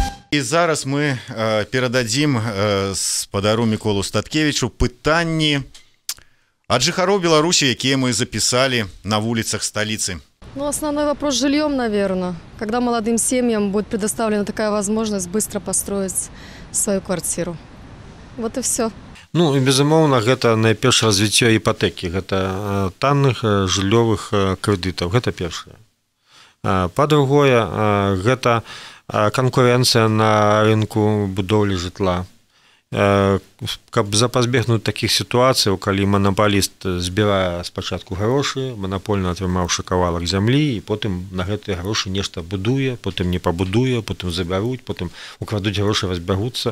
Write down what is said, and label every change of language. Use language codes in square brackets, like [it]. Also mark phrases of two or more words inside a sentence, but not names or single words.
[be] І зараз мы перададзім спадару Міколу Статкевічу пытанні ад жыхароў Беларусі, якія мы запісалі на вуліцах столицы. [ru] Ну, основной вопрос с жильем, наверное. Когда молодым семьям будет предоставлена такая возможность быстро построить свою квартиру. Вот и все. [be] Ну, безумоўна, гэта найперш развіццё іпотэкі, гэта танных жыллёвых крэдытаў, гэта першае. Па-другое, гэта конкуренция на рынку будоўлі жытла. Каб запазбегнуць такіх сітуацый, калі манапаліст збірае спачатку грошы, манапольна атрымаўшы кавалак зямлі, і потым на гэтыя грошы нешта будуе, потым не пабудуе, потым забяруць, потым украдуць грошы, разбягуцца.